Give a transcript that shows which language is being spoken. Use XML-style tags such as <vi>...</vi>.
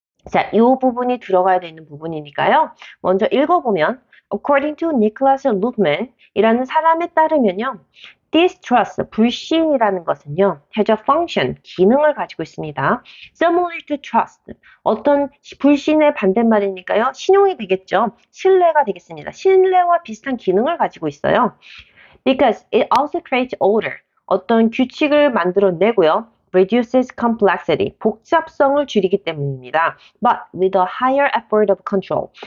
<ko>자, 이 부분이 들어가야 되는 부분이니까요. 먼저 읽어보면</ko> <en>According to</en> <ko>Nicholas Luhmann 이라는 사람에 따르면요. Distrust, 불신이라는 것은요.</ko> <en>has a function,</en> <ko>기능을 가지고 있습니다.</ko> <en>Similar to trust,</en> <ko>어떤 불신의 반대말이니까요. 신용이 되겠죠. 신뢰가 되겠습니다. 신뢰와 비슷한 기능을 가지고 있어요.</ko> <en>Because it also creates order,</en> <ko>어떤 규칙을 만들어내고요.</ko> <en>reduces complexity,</en> <ko>복잡성을 줄이기 때문입니다.</ko> <en>But with a higher effort of control.</en>